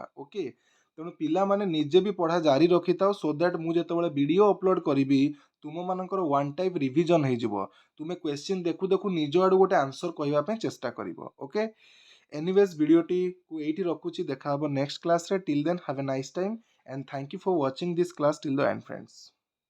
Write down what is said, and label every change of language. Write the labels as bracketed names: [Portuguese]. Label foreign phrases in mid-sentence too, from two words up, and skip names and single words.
[Odia] ଓକେ, ତେଣୁ ପିଲାମାନେ ନିଜେ ବି ପଢ଼ା ଜାରି ରଖିଥାଉ, [English] so that [Odia] ମୁଁ ଯେତେବେଳେ ଭିଡ଼ିଓ ଅପଲୋଡ଼ କରିବି ତୁମମାନଙ୍କର [English] one type revision [Odia] ହେଇଯିବ। ତୁମେ କ୍ୱେଶ୍ଚିନ୍ ଦେଖୁ ଦେଖୁ ନିଜ ଆଡ଼ୁ ଗୋଟେ ଆନ୍ସର କହିବା ପାଇଁ ଚେଷ୍ଟା କରିବ। ଓକେ, ଏନିୱେଜ୍ ଭିଡ଼ିଓଟିକୁ ଏଇଠି ରଖୁଛି, ଦେଖା ହେବ [English] next classରେ। till then have a nice time and thank you for watching this class till the end, friends.